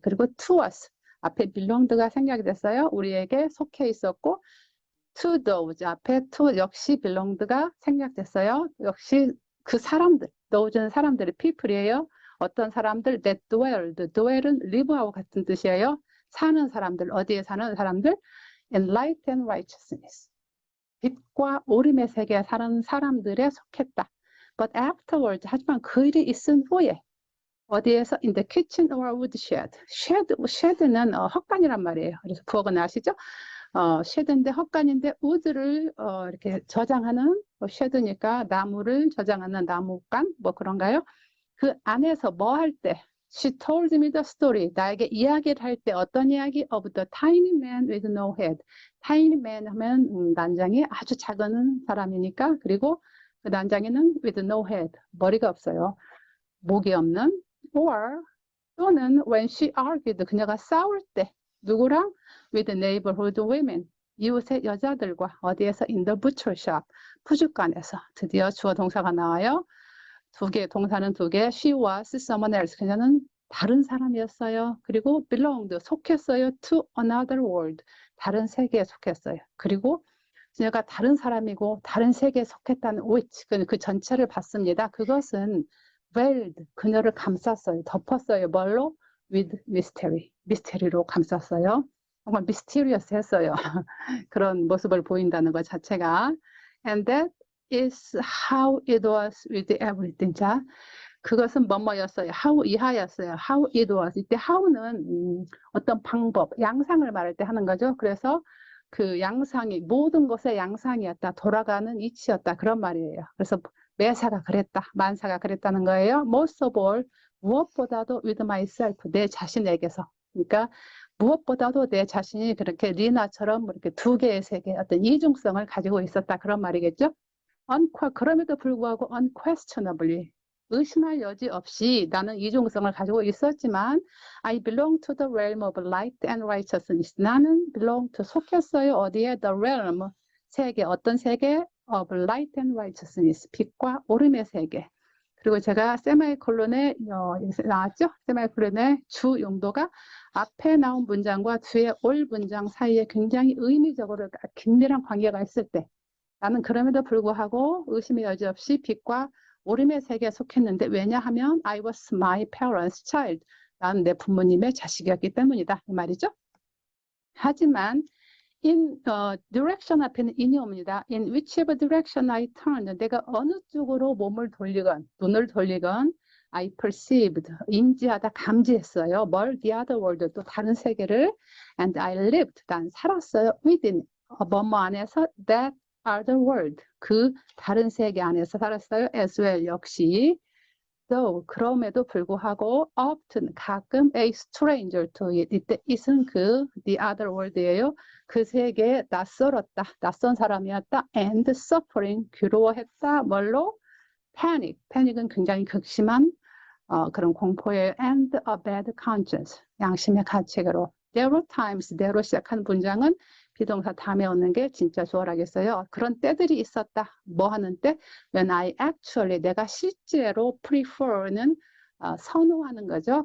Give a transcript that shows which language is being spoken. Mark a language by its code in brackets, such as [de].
[ko] 그리고 [en] to us, [ko] 앞에 belonged가 생략이 됐어요. 우리에게 속해 있었고 [en] to those, [ko] 앞에 to 역시 belonged가 생략됐어요. 역시 그 사람들, those는 사람들의 people이에요. 어떤 사람들 that dwell은 live하고 같은 뜻이에요. 사는 사람들, 어디에 사는 사람들? [en] in light and righteousness. [ko] 빛과 오름의 세계에 사는 사람들에 속했다. [en] But afterwards, [ko] 하지만 그 일이 있은 후에 어디에서 [en] in the kitchen or woodshed. [ko] shed는 헛간이란 말이에요. 그래서 부엌은 아시죠? shed인데 헛간인데 wood를 이렇게 저장하는 shed니까 나무를 저장하는 나무간 뭐 그런가요? 그 안에서 뭐 할 때? [en] She told me the story. [ko] 나에게 이야기를 할 때 어떤 이야기? [en] Of the tiny man with no head. [ko] tiny man 하면 난장이 아주 작은 사람이니까 그리고 그 난장이는 [en] with no head. [ko] 머리가 없어요. 목이 없는 or 또는 [en] when she argued [ko] 그녀가 싸울 때 누구랑? [en] with neighborhood women. [ko] 이웃의 여자들과 어디에서? [en] in the butcher shop. [ko] 푸주간에서. 드디어 주어 동사가 나와요. 두 개, 동사는 두 개. [en] She was someone else. [ko] 그녀는 다른 사람이었어요. 그리고 belonged, 속했어요. [en] to another world. [ko] 다른 세계에 속했어요. 그리고 그녀가 다른 사람이고 다른 세계에 속했다는 which, 그 전체를 봤습니다. 그것은 veiled, 그녀를 감쌌어요. 덮었어요. 뭘로? [en] with mystery. [ko] 미스테리로 감쌌어요. 정말 mysterious 했어요. 그런 모습을 보인다는 것 자체가. [en] And that is how it was with everything. [ko] 자, 그것은 뭐뭐였어요. how 이하였어요. [en] how it was. [ko] 이때 how는 어떤 방법, 양상을 말할 때 하는 거죠. 그래서 그 양상이 모든 것의 양상이었다. 돌아가는 이치였다. 그런 말이에요. 그래서 매사가 그랬다. 만사가 그랬다는 거예요. [en] Most of all, [ko] 무엇보다도 [en] with myself, [ko] 내 자신에게서. 그러니까 무엇보다도 내 자신이 그렇게 리나처럼 이렇게 두 개의 세계, 어떤 이중성을 가지고 있었다. 그런 말이겠죠. 그럼에도 불구하고 unquestionably, 의심할 여지 없이 나는 이중성을 가지고 있었지만 [en] I belong to the realm of light and righteousness. [ko] 나는 belong to, 속했어요. 어디에? [en] The realm, [ko] 세계, 어떤 세계? [en] of light and righteousness. [ko] 빛과 오름의 세계. 그리고 제가 세마이콜론에 나왔죠? 세마이콜론의 주 용도가 앞에 나온 문장과 뒤에 올 문장 사이에 굉장히 의미적으로 긴밀한 관계가 있을 때 나는 그럼에도 불구하고 의심의 여지 없이 빛과 오름의 세계에 속했는데 왜냐하면 [en] I was my parents' child. [ko] 나는 내 부모님의 자식이었기 때문이다. 이 말이죠. 하지만 in direction 앞에는 in이 옵니다. [en] In whichever direction I turned. [ko] 내가 어느 쪽으로 몸을 돌리건 눈을 돌리건 [en] I perceived. [ko] 인지하다 감지했어요. 뭘? [en] The other world. [ko] 또 다른 세계를. [en] And I lived. [ko] 난 살았어요. within. 뭐뭐 안에서 [en] that other world. [ko] 그 다른 세계 안에서 살았어요. [en] as well. [ko] 역시. [en] though, [ko] 그럼에도 불구하고 [en] often, [ko] 가끔 [en] a stranger to it. [ko] 이때 it은 그 the other world예요. 그 세계에 낯설었다. 낯선 사람이었다. [en] and suffering, [ko] 괴로워했다. 뭘로? panic. panic은 굉장히 극심한 그런 공포예요. [en] and a bad conscience. [ko] 양심의 가책으로. [en] There were times, [ko] there로 시작한 문장은 비동사 다음에 오는 게 진짜 수월하겠어요. 그런 때들이 있었다. 뭐 하는 때? When I actually, 내가 실제로 prefer는 선호하는 거죠.